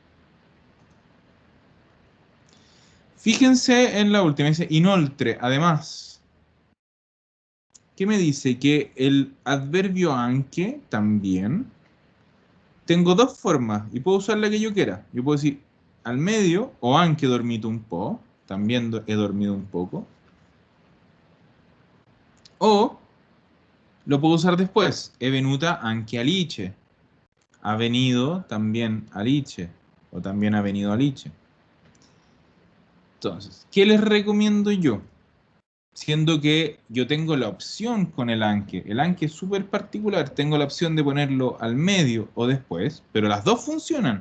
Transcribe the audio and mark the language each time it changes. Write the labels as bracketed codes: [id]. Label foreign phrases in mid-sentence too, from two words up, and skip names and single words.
[es] Fíjense en la última, dice inoltre, además. ¿Qué me dice? Que el adverbio anche también tengo dos formas y puedo usar la que yo quiera. Yo puedo decir al medio o [it] anche dormito un po', [es] también he dormido un poco. O lo puedo usar después, [it] è venuta anche Alice. [es] Ha venido también Alice o también ha venido Alice. Entonces, ¿qué les recomiendo yo? Siendo que yo tengo la opción con el anque. El anque es súper particular. Tengo la opción de ponerlo al medio o después, pero las dos funcionan.